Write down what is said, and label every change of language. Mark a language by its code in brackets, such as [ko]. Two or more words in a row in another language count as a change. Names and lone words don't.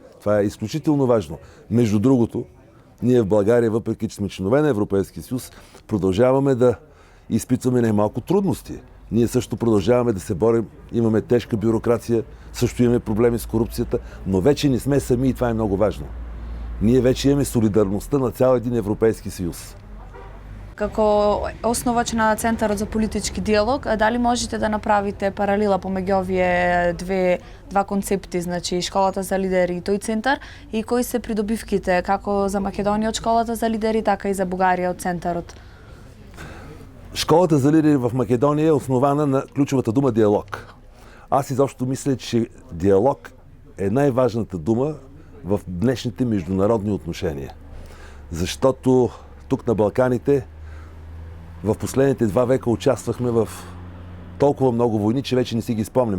[bg] Това е изключително важно. Между другото, ние в България, въпреки че сме членове на Европейския съюз, продължаваме да изпитваме най-малко трудности. Ние също продължаваме да се борим, имаме тежка бюрокрация, също имаме проблеми с корупцията, но вече не сме сами и това е много важно. Ние вече имаме солидарността на цял един Европейски съюз. [mk] Како основач на Центарот за политички диалог, дали можете да направите паралела помеѓу овие два концепти, значи школата за лидери и тој центар, и кои се придобивките како за Македонија од школата за лидери, така и за Бугарија од центарот? [bg] Школата за лидери в Македония е основана на ключовата дума диалог. Аз изобщо мисля, че диалог е най-важната дума в днешните международни отношения. Защото тук на Балканите в последните 2 века участвахме в толкова много войни, че вече не си ги спомняме.